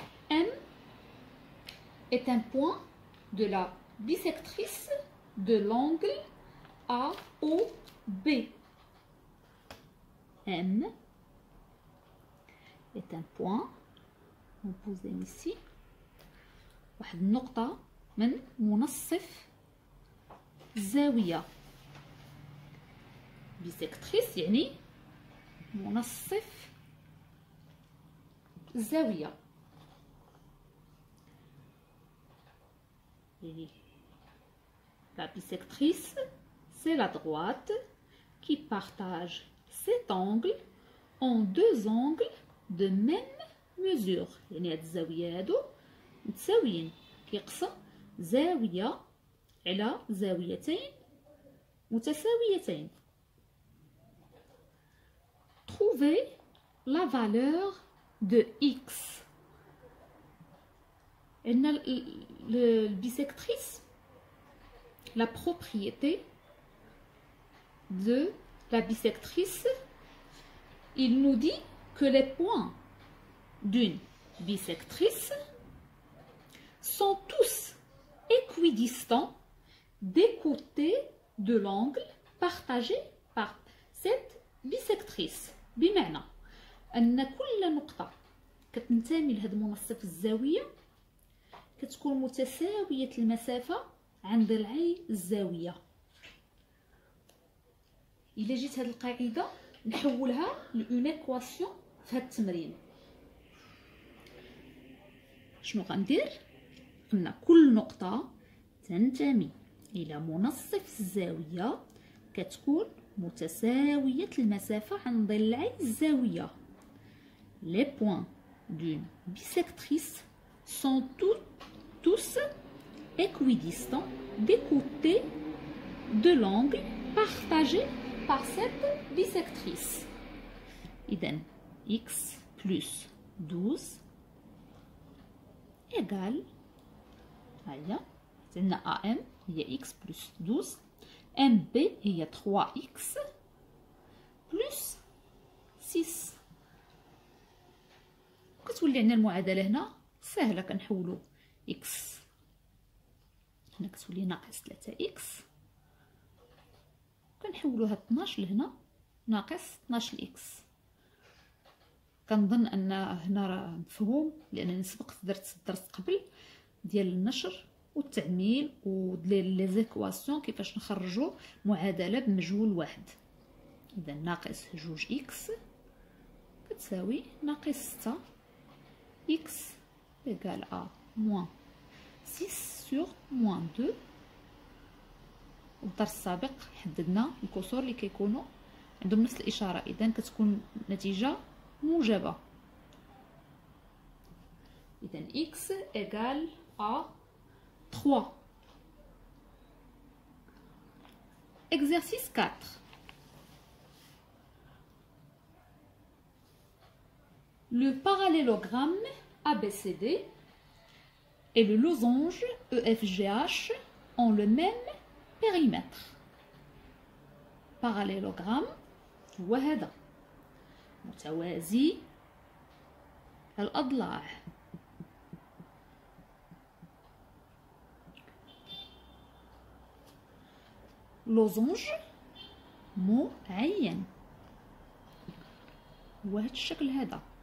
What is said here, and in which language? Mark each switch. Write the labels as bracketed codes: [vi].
[fr] M est un point de la bisectrice de l'angle AOB. M est un point, on pose ici, [ar] واحد النقطة من منصف زاوية. بيسكتريس يعني منصف زاوية. [fr] La bisectrice, c'est la droite qui partage cet angle en deux angles de même mesure. [ar] يعني هاد الزاوية هادو متساويين، كيقسم زاوية على زاويتين متساويتين. [fr] Trouver la valeur de x. [ar] عندنا [fr] البيسectrice, la propriété de la bisectrice, il nous dit que les points d'une bisectrice sont tous équidistants des côtés de l'angle partagé par cette bisectrice. [ar] بمعنى أن كل نقطة كتنتمي لهذا منصف الزاوية كتكون متساوية المسافة عن ضلعي الزاوية. إلا جيت هاد القاعدة نحولها لأون إكواسيون في هاد التمرين، شنو غندير؟ قلنا كل نقطة تنتمي إلى منصف الزاوية كتكون متساوية المسافة عن ضلعي الزاوية. [fr] Les points d'une bisectrice sont tous équidistants des côtés de l'angle partagé par cette bisectrice. إذن x plus 12 égale [ar] هيا عندنا [fr] AM هي x plus 12 MB هي 3x plus 6. [ar] كتولي عندنا المعادلة هنا سهلة، كنحولو x هنا كتولي ناقص 3x، كنحولوها 12 لهنا ناقص 12x. كنظن ان هنا راه مفهوم لانني سبق درت الدرس قبل ديال النشر والتعميل وديال لي زيكواسيون كيفاش نخرجوا معادله بمجهول واحد. اذا ناقص 2x كتساوي ناقص 6 [fr] x égale à moins 6 sur moins 2. [ar] والدرس السابق حددنا الكسور اللي كيكونوا عندهم نفس الاشاره، اذا كتكون النتيجه موجبه. [fr] إذن x égale à 3. Exercice 4. Le parallélogramme ABCD et le losange EFGH ont le même périmètre. [ar] Parallélogramme هو هذا متوازي الأضلاع. لوزونج معين هو هاد الشكل هذا.